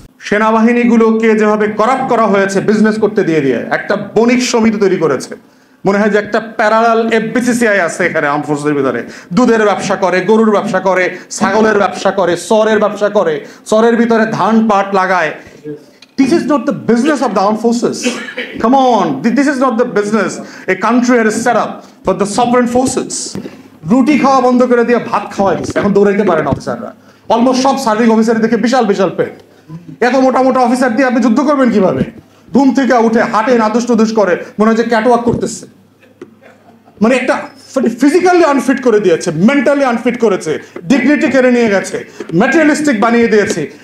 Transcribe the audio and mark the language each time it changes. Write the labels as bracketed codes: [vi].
[bn] সেনাবাহিনীগুলোকে যেভাবে করাপ্ট করা হয়েছে বিজনেস করতে দিয়ে দিয়ে একটা বণিক সমিতি তৈরি করেছে। মনে হয় যে একটা প্যারালাল এফবিসিসিআই আছে এখানে আর্মড ফোর্সের ভিতরে। দুধের ব্যবসা করে, গরুর ব্যবসা করে, ছাগলের ব্যবসা করে, সরের ব্যবসা করে, সরের ভিতরে ধান পাট লাগায়। [en] This is not the business of the armed forces. Come on, this is not the business a country has set up for the sovereign forces. [bn] রুটি খাওয়া বন্ধ করে দিয়ে ভাত খাওয়া দিচ্ছে, এখন দৌড়াইতে পারেন অফিসাররা। অলমোস্ট সব সার্ভিং অফিসার দেখে বিশাল বিশাল পেট। এত মোটা মোটা অফিসার দিয়ে আপনি যুদ্ধ করবেন কিভাবে? ঘুম থেকে উঠে হাঁটে নাদুস টুদুস করে, মনে হয় যে ক্যাটওয়াক করতেছে। মানে একটা ফিজিক্যালি আনফিট করে দিয়েছে, মেন্টালি আনফিট করেছে, ডিগনিটি কেড়ে নিয়ে গেছে, ম্যাটেরিয়ালিস্টিক বানিয়ে দিয়েছে।